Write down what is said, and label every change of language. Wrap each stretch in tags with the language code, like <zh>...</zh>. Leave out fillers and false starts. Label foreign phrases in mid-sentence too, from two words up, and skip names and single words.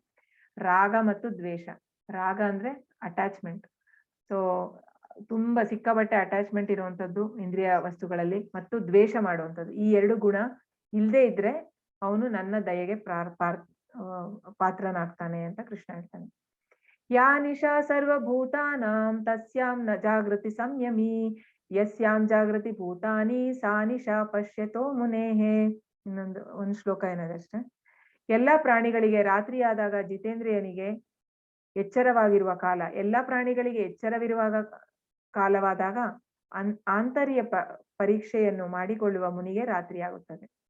<kn>ರಾಗ ಮತ್ತು ದ್ವೇಷ, ರಾಗ ಅಂದ್ರೆ ಅಟ್ಯಾಚ್ಮೆಂಟ್, ಸೊ ತುಂಬಾ ಸಿಕ್ಕಾಬಟ್ಟೆ ಅಟ್ಯಾಚ್ಮೆಂಟ್ ಇರುವಂತದ್ದು ಇಂದ್ರಿಯ ವಸ್ತುಗಳಲ್ಲಿ, ಮತ್ತು ದ್ವೇಷ ಮಾಡುವಂಥದ್ದು, ಈ 2 ಗುಣ ಇಲ್ದೇ ಇದ್ರೆ ಅವನು ನನ್ನ ದಯೆಗೆ ಪಾತ್ರನಾಗ್ತಾನೆ ಅಂತ ಕೃಷ್ಣ ಹೇಳ್ತಾನೆ.</kn> <sa>ಯಾ ನಿಶಾ ಸರ್ವಭೂತಾನಾಂ ತಸ್ಯಾಂ ನ ಜಾಗೃತಿ ಸಂಯಮಿ, ಯಸ್ಯಾಂ ಜಾಗೃತಿ ಭೂತಾನಿ ಸಾ ನಿಶಾ ಪಶ್ಯತೋ ಮುನೇಹೇ.</sa> <kn>ಒಂದು ಶ್ಲೋಕ ಏನಿದೆ ಅಷ್ಟೇ. ಎಲ್ಲಾ ಪ್ರಾಣಿಗಳಿಗೆ ರಾತ್ರಿಯಾದಾಗ ಜಿತೇಂದ್ರಿಯನಿಗೆ ಎಚ್ಚರವಾಗಿರುವ ಕಾಲ, ಎಲ್ಲಾ ಪ್ರಾಣಿಗಳಿಗೆ ಎಚ್ಚರವಿರುವಾಗ ಕಾಲವಾದಾಗ ಆಂತರ್ಯ ಪರೀಕ್ಷೆಯನ್ನು ಮಾಡಿಕೊಳ್ಳುವ ಮುನಿಗೆ ರಾತ್ರಿ ಆಗುತ್ತದೆ.</kn>